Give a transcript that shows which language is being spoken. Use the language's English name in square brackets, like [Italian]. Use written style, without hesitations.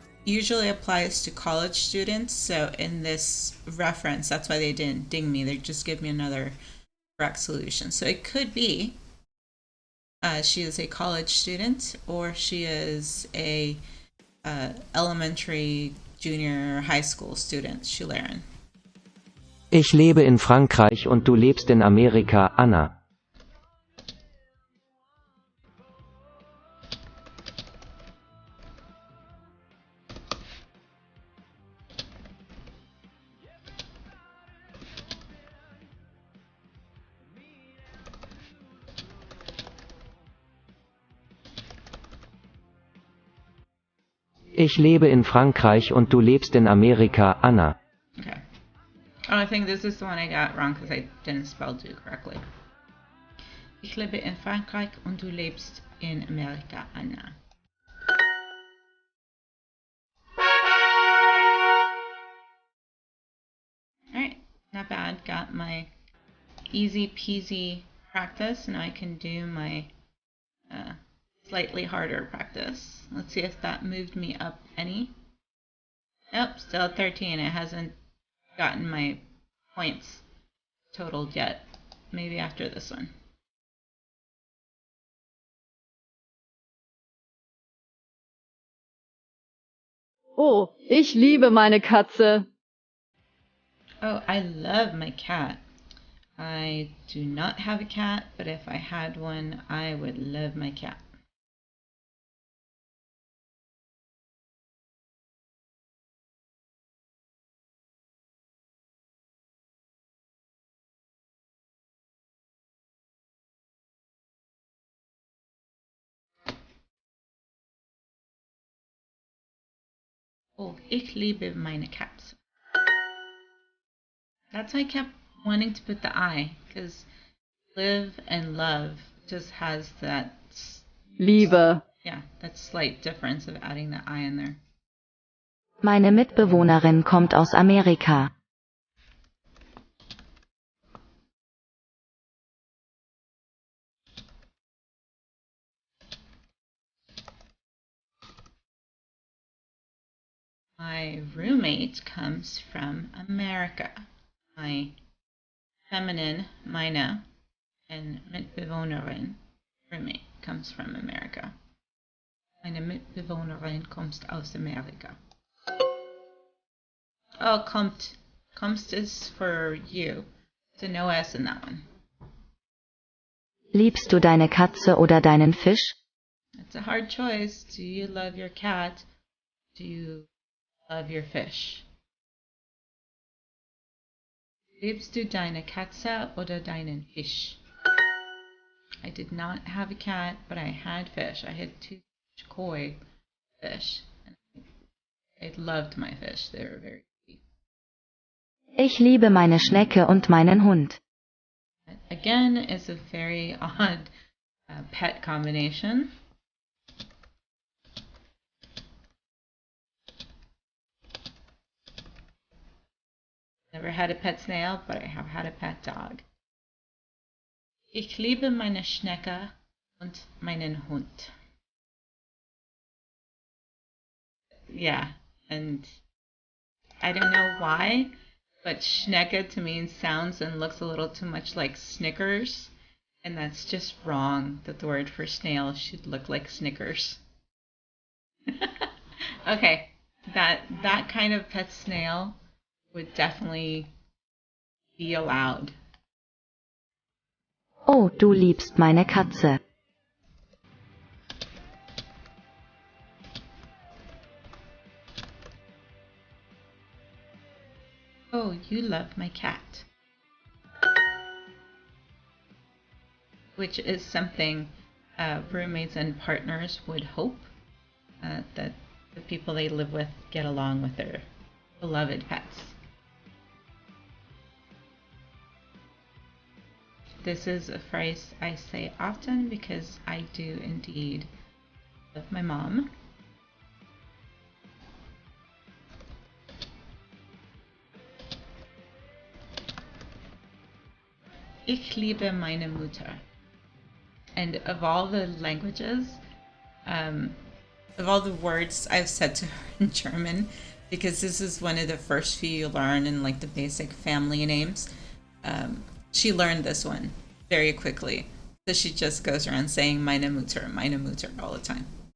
[English] usually applies to college students. So in this reference, that's why they didn't ding me. They just give me another correct solution. So it could be she is a college student, or she is a elementary, junior, high school student, Schülerin. [German] Ich lebe in Frankreich und du lebst in Amerika, Anna. Ich lebe in Frankreich und du lebst in Amerika, Anna. [English] Okay. Oh, I think this is the one I got wrong because I didn't spell do correctly. [German] Ich lebe in Frankreich und du lebst in Amerika, Anna. [English] Alright, not bad. Got my easy peasy practice. Now I can do my slightly harder practice. Let's see if that moved me up any. Nope, still at 13. It hasn't gotten my points totaled yet. Maybe after this one. [German] Oh, ich liebe meine Katze. [English] Oh, I love my cat. I do not have a cat, but if I had one, I would love my cat. [German] Oh, ich liebe meine Katze. [English] That's why I kept wanting to put the I, because live and love just has that, [German] Liebe. [English] yeah, that slight difference of adding the I in there. [German] Meine Mitbewohnerin kommt aus Amerika. [English] My roommate comes from America. My feminine, meine, and Mitbewohnerin, roommate, comes from America. [German] Meine Mitbewohnerin kommt aus Amerika. [English] Oh, kommt. Kommt is for you. So no S in that one. [German] Liebst du deine Katze oder deinen Fisch? [English] It's a hard choice. Do you love your cat? Do you love your fish? [German] Liebst du deine Katze oder deinen Fisch? [English] I did not have a cat, but I had fish. I had 2 koi fish. And I loved my fish. They were very sweet. [German] Ich liebe meine Schnecke und meinen Hund. [English] Again, it's a very odd pet combination. Never had a pet snail, but I have had a pet dog. [German] Ich liebe meine Schnecke und meinen Hund. [English] Yeah, and I don't know why, but Schnecke to me sounds and looks a little too much like Snickers, and that's just wrong, that the word for snail should look like Snickers. Okay, that kind of pet snail would definitely be allowed. [German] Oh, du liebst meine Katze. [English] Oh, you love my cat. Which is something roommates and partners would hope that the people they live with get along with their beloved pets. This is a phrase I say often because I do indeed love my mom. [German] Ich liebe meine Mutter. [English] And of all the languages, of all the words I've said to her in German, because this is one of the first few you learn in like the basic family names. She learned this one very quickly. So she just goes around saying [German] meine Mutter [English] all the time.